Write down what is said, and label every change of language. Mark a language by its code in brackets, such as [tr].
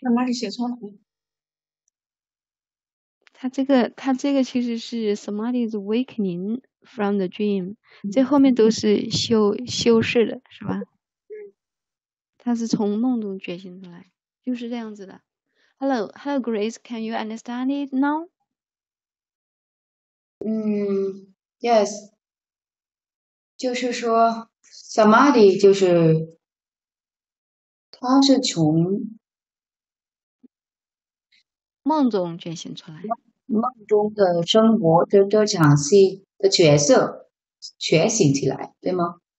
[zh] 哪里写错了？它这个其实是 [en] Samadhi is awakening from the dream， [zh] 这后面都是修饰的，是吧？它是从梦中觉醒出来，就是这样子的。 [en] Hello Grace, can you understand it now? [zh] Yes， 就是说 Samadhi 就是它是从梦中觉醒出来，梦中的生活这场戏的角色觉醒起来，对吗？